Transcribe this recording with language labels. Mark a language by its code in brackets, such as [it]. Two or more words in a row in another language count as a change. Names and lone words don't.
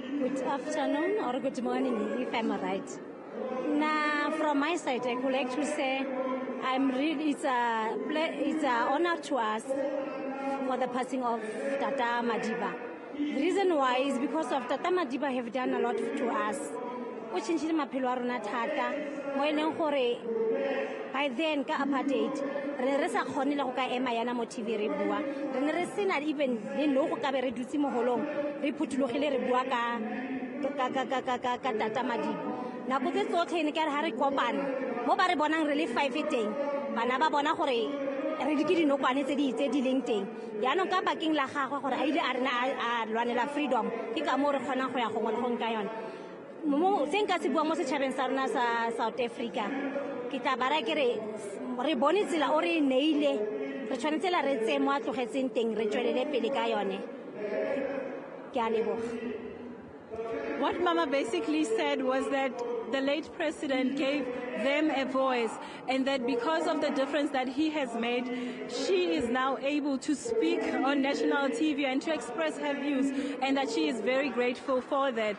[en] Good afternoon or good morning, if I'm right. Now, from my side, I would like to say it's an honor to us for the passing of Tata Madiba. The reason why is because of Tata Madiba have done a lot to us. We changed [tn] maphelo a rona thata mo e leng gore [en] by then [tn] ka apartheid re sa kgone le go ka ema yana mo TV re bua re ne re sena even le no go ka be re dutse mo holong re phutulogile re bua ka Tata Madiba nako tse tsotlhe ne ka re ha re kopana mo ba re bonang re le 5 teng bana ba bona gore re di ke dinokwane tse di leng teng yaanong ka bakeng la gagwe gore a ile a rena a lwanela [en] freedom [tn] ke ka mo re kgonang go ya gongwe le gong ka yone mo se nka se bua mo setšhabeng sa rona sa South Africa ke tla bara ke re bone tsela o re neile re tshwanetse la re tse mo a tlogetseng teng re tswelele pele ka yone ke a leboga. [en] What Mama basically said was that the late president gave them a voice, and that because of the difference that he has made, she is now able to speak on national TV and to express her views, and that she is very grateful for that.